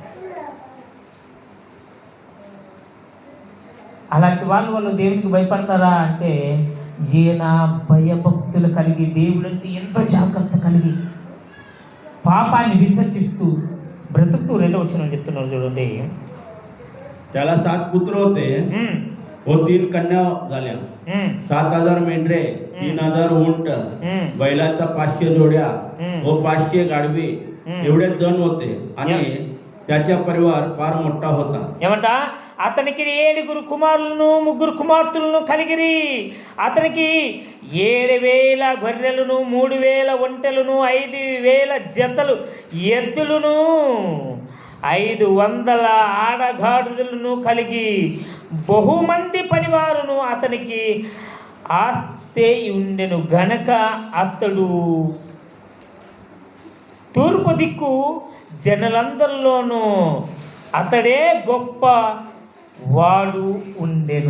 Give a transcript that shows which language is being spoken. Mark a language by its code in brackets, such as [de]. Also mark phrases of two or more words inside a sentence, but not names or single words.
[te] అలాంటి వాళ్ళు దేవునికి భయపడతారా అంటే, ఈయన భయభక్తులు కలిగి, దేవుడు అంటే ఎంతో జాగ్రత్త కలిగి, పాపాన్ని విసర్జిస్తూ బ్రతుకుతూ. 2వ వచనం చెప్తున్నారు చూడండి. [mr] त्याला 7 पुत्र होते व 3 कन्या झाल्या. 7,000 मेंढरे, 3,000 उंट, बैलाच्या 500 जोड्या व 500 गाढवे एवढे धन होते आणि त्याचा परिवार फार मोठा होता. [te] ఏమంట? అతనికి 7 కుమారులను 3 కుమార్తెలను కలిగిరి. అతనికి 7,000 గొర్రెలను 3,000 ఒంటెలను 5,000 జతలు ఎద్దులను 500 ఆడగాడిదలను కలిగి బహుమంది పనివారును అతనికి ఆస్తే ఉండెను గనక అతడు తూర్పు దిక్కు జనులందరిలోనూ అతడే గొప్ప వాడు ఉండెను.